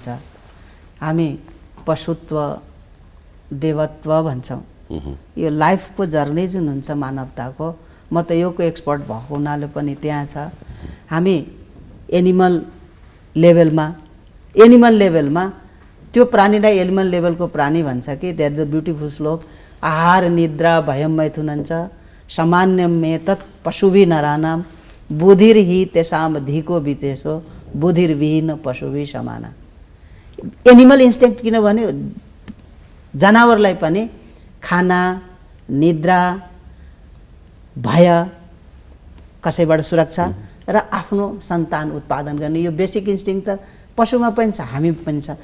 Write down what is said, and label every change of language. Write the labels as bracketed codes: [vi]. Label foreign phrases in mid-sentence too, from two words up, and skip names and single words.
[ne] हामी पशुत्व, देवत्व भन्छौँ। यो [en] life journey [ne] जुन हुन्छ मानवताको, म त योको एक्सपर्ट भएको हुनाले पनि त्यहाँ छ। [sa] हामी [en] animal levelमा [ne] त्यो प्राणीलाई [en] animal levelको [ne] प्राणी भन्छ कि [en] there the beautiful [sa] श्लोक, आहार निद्रा भयम मैथुनञ्च सामान्यमे तत् पशुभि नरानाम बुधिर्हि तेषाम धिको वितेशो बुधिर्विहीन पशुभि समाना। [en] animal instinct [ne] किनभने जनावरलाई पनि खाना, निद्रा, भय, कसैबाट सुरक्षा र आफ्नो सन्तान उत्पादन गर्ने यो [en] basic instinct [ne] त पशुमा पनि छ, हामी पनि छ।